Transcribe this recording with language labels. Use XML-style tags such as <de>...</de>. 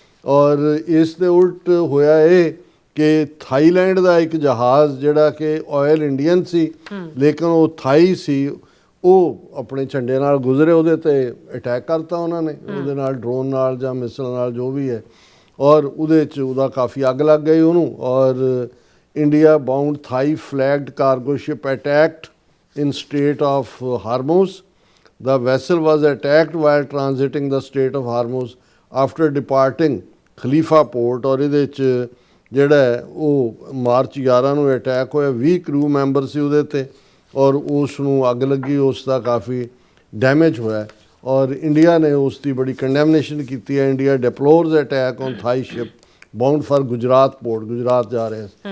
<pa>ਔਰ ਇਸ ਦੇ ਉਲਟ ਹੋਇਆ ਇਹ ਕਿ ਥਾਈਲੈਂਡ ਦਾ ਇੱਕ ਜਹਾਜ਼ ਜਿਹੜਾ ਕਿ ਆਇਲ ਇੰਡੀਅਨ ਸੀ ਲੇਕਿਨ ਉਹ ਥਾਈ ਸੀ, ਉਹ ਆਪਣੇ ਝੰਡੇ ਨਾਲ ਗੁਜ਼ਰੇ, ਉਹਦੇ ਤੇ ਅਟੈਕ ਕਰਤਾ ਉਹਨਾਂ ਨੇ, ਉਹਦੇ ਨਾਲ ਡਰੋਨ ਨਾਲ ਜਾਂ ਮਿਸਲ ਨਾਲ ਜੋ ਵੀ ਹੈ, ਔਰ ਉਹਦੇ 'ਚ ਉਹਦਾ ਕਾਫੀ ਅੱਗ ਲੱਗ ਗਈ ਉਹਨੂੰ।</pa> <en>ਔਰ India bound Thai flagged cargo ship attacked in Strait of Hormuz. The vessel was attacked while transiting the Strait of Hormuz after departing Khalifa port।</en> <pa>और ਇਹਦੇ 'ਚ ਜਿਹੜਾ ਉਹ ਮਾਰਚ 11 ਨੂੰ ਅਟੈਕ ਹੋਇਆ, 20 ਕਰੂ ਮੈਂਬਰ ਸੀ ਉਹਦੇ ਤੇ, ਔਰ ਉਸ ਨੂੰ ਅੱਗ ਲੱਗੀ, ਉਸ ਦਾ ਕਾਫੀ ਡੈਮੇਜ ਹੋਇਆ। ਔਰ ਇੰਡੀਆ ਨੇ ਉਸ ਦੀ ਬੜੀ ਕੰਡੈਮਨੇਸ਼ਨ ਕੀਤੀ ਹੈ।</pa> <en>India deplores attack on Thai ship bound for Gujarat port,</en> <pa>Gujarat ਜਾ ਰਿਹਾ।</pa>